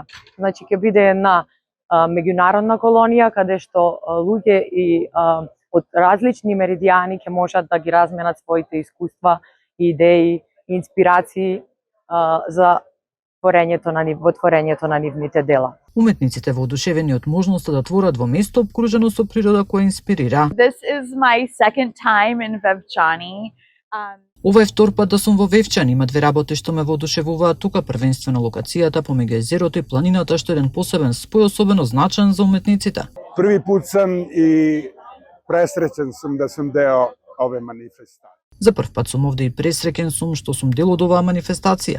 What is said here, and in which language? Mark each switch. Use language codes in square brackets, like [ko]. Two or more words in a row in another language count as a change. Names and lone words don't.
[mk] Значи ќе биде една меѓународна колонија каде што луѓе и од различни меридијани ќе можат да ги разменат своите искуства, идеи, инспирации за творењето на нивните дела. Уметниците воодушевени од можноста да творат во место обкружено со природа која инспирира. [en] This is my second time in Vevčani. [mk] Ова е втор пат да сум во Вевчани. Има две работи што ме воодушевуваат тука, првенствено локацијата помеѓу езерото и планината, што е еден посебен спој, особено значен за уметниците. [sr] Први пут сум и пресреќен сум да сум дел ове манифестации. [mk] За прв пат сум овде и пресреќен сум што сум дел од оваа манифестација.